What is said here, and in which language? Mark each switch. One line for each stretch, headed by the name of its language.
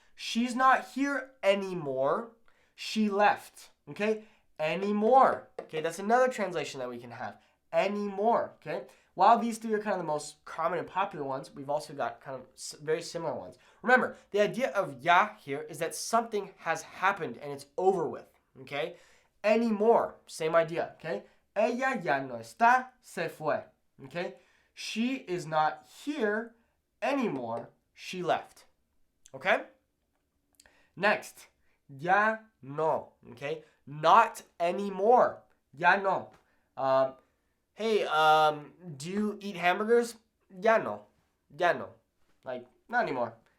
English: She's not here anymore. She left. Okay? Anymore. Okay, that's another translation that we can have. Anymore. Okay? While these three are kind of the most common and popular ones, we've also got kind of very similar ones. Remember, the idea of ya here is that something has happened and it's over with. Okay? Anymore, same idea, okay?
Spanish: Ella ya no está, se fue, okay?
English: She is not here anymore, she left, okay? Next, ya no, okay? Not anymore, ya no. Hey, do you eat hamburgers? Ya no, like, not anymore.